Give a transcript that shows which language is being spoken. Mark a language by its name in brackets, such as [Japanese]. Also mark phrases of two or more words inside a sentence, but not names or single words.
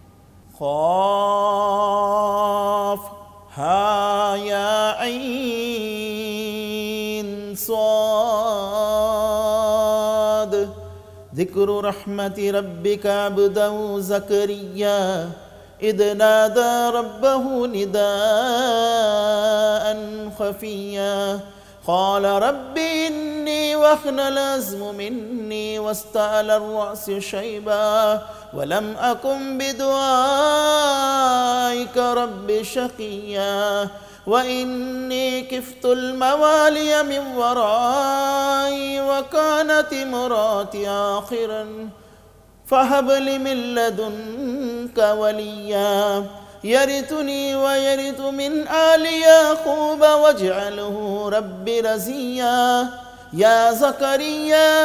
[Arabic] كاف ها يا عين صاد ذكر رحمت ربك عبده زكريا إذ نادى ربه نداء خفيا قال رب إني وهن العظم مني واستعل الرأس شيبا ولم أكن بدعائك رب شقيا وإني كفت الموالي من ورائي وكانت امرأتي عاقرا فهب لي من لدنك وليا يرثني ويرث من آل يعقوب واجعله رب رزيا يا زكريا